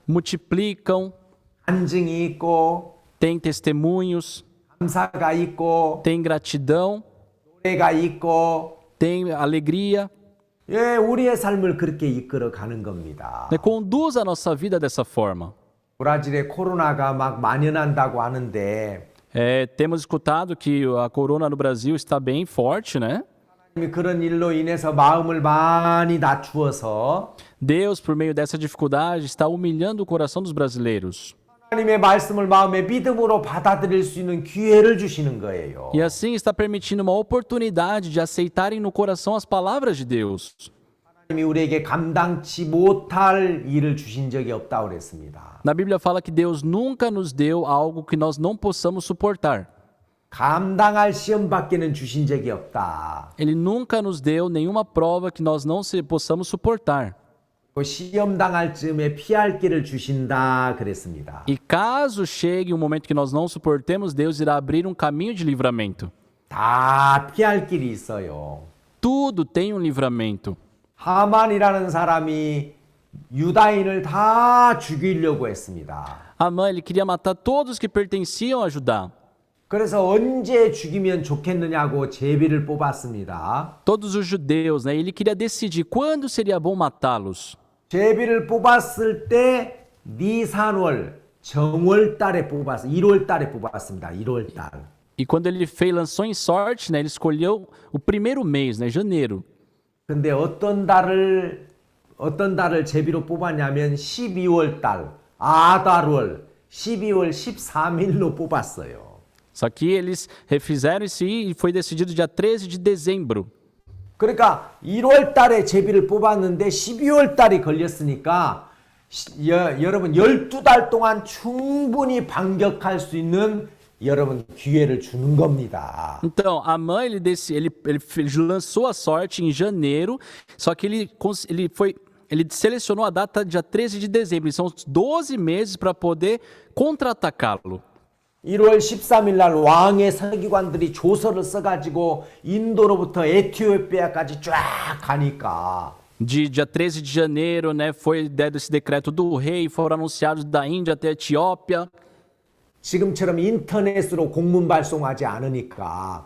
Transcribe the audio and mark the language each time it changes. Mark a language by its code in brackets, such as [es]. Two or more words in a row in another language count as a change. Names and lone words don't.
[pt] multiplicam, [ko] 간증이 있고 [pt] tem testemunhos, [ko] 감사가 있고 [pt] tem gratidão, [ko] 노래가 있고 [pt] tem alegria, [ko] 예, 우리의 삶을 그렇게 이끌어 가는 겁니다. [pt] né? Conduz a nossa vida dessa forma. [ko] 브라질에 코로나가 막 만연한다고 하는데 [pt] Temos escutado que a corona no Brasil está bem forte, né? [ko] 그런 일로 인해서 마음을 많이 낮추어서 [pt] Deus, por meio dessa dificuldade, está humilhando o coração dos brasileiros. [ko] 하나님의 말씀을 마음에 믿음으로 받아들일 수 있는 기회를 주시는 거예요. [pt] E assim está permitindo uma oportunidade de aceitarem no coração as palavras de Deus. [ko] 하나님이 우리에게 감당치 못할 일을 주신 적이 없다고 그랬습니다. [pt] Na Bíblia fala que Deus nunca nos deu algo que nós não possamos suportar. [ko] 감당할 시험밖에는 주신 적이 없다. [pt] Ele nunca nos deu nenhuma prova que nós não possamos suportar. [ko] 시험 당할 즈음에 피할 길을 주신다 그랬습니다. [pt] E caso chegue um momento que nós não suportemos, Deus irá abrir um caminho de livramento. [ko] 다 피할 길이 있어요. [pt] Tudo tem um livramento. [ko] 하만이라는 사람이 유다인을 다 죽이려고 했습니다. [pt] Amã, ele queria matar todos que pertenciam a Judá. [ko] 그래서 언제 죽이면 좋겠느냐고 제비를 뽑았습니다. [pt] Todos os judeus, né? Ele queria decidir quando seria bom matá-los. [ko] 제비를 뽑았을 때 니산월 정월달에 뽑았어요. 1월달에 뽑았습니다. 1월달. [pt] E quando ele lançou em sorte, né? Ele escolheu o primeiro mês, né? Janeiro. [ko] 근데 어떤 달을 제비로 뽑았냐면 12월달 아달월 12월 13일로 뽑았어요. [pt] Só que eles refizeram isso e foi decidido dia 13 de dezembro. [ko] 그러니까 1월 달에 제비를 뽑았는데 12월 달이 걸렸으니까 여러분 12달 동안 충분히 반격할 수 있는 여러분 기회를 주는 겁니다. [pt] Então, Amã, ele lançou a sorte em janeiro, só que ele selecionou a data dia 13 de dezembro. São 12 meses para poder contra-atacá-lo. [ko] 1월 13일 날 왕의 서기관들이 조서를 써가지고 인도로부터 에티오피아까지 쫙 가니까 [pt] Dia 13 de janeiro, né, foi dado esse decreto do rei, foram anunciados da Índia até a Etiópia. [ko] 지금처럼 인터넷으로 공문 발송하지 않으니까